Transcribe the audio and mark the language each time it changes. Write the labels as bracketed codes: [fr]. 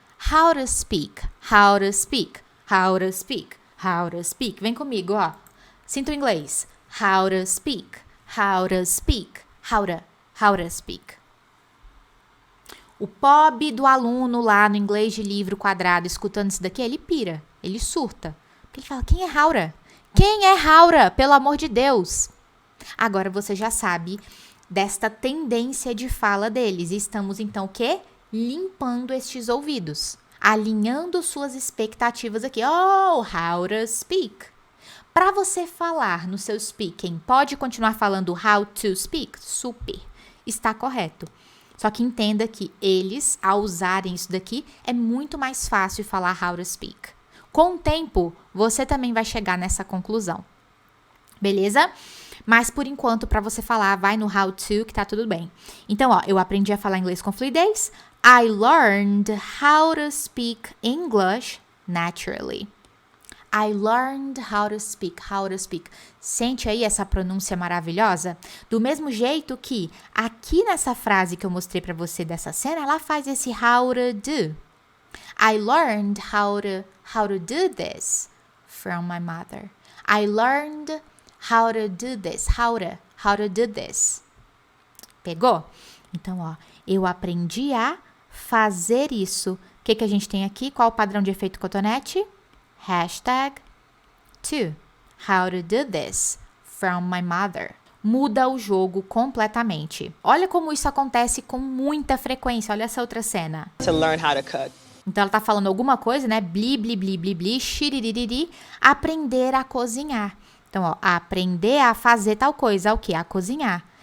[en] How to speak, how to speak, how to speak, how to speak. [pt] Vem comigo, ó. Sinta o inglês. [en] How to speak, how to speak, how to speak. [pt] O pobre do aluno lá no inglês de livro quadrado, escutando isso daqui, ele pira, ele surta. Porque ele fala, quem é Haura? Quem é Haura? Pelo amor de Deus. Agora você já sabe desta tendência de fala deles. E estamos, então, o quê? Limpando estes ouvidos. Alinhando suas expectativas aqui. [en] Oh, how to speak. [pt] Para você falar no seu speaking, pode continuar falando [en] how to speak? [pt] Super. Está correto. Só que entenda que eles, ao usarem isso daqui, é muito mais fácil falar [en] how to speak. [pt] Com o tempo, você também vai chegar nessa conclusão. Beleza? Mas, por enquanto, para você falar, vai no how to, que tá tudo bem. Então, ó, eu aprendi a falar inglês com fluidez. [en] I learned how to speak English naturally. I learned how to speak, how to speak. [pt] Sente aí essa pronúncia maravilhosa? Do mesmo jeito que aqui nessa frase que eu mostrei pra você dessa cena, ela faz esse [en] how to do. I learned how to do this from my mother. I learned how to do this. How to do this. [pt] Pegou? Então, ó, eu aprendi a fazer isso. O que a gente tem aqui? Qual o padrão de efeito cotonete? Hashtag to. [en] How to do this from my mother. [pt] Muda o jogo completamente. Olha como isso acontece com muita frequência. Olha essa outra cena. [en] To learn how to cook. [pt] Então ela tá falando alguma coisa, né? Bli, bli, bli, bli, bli, xiririri, aprender a cozinhar. Então, ó, aprender a fazer tal coisa, o quê? A cozinhar.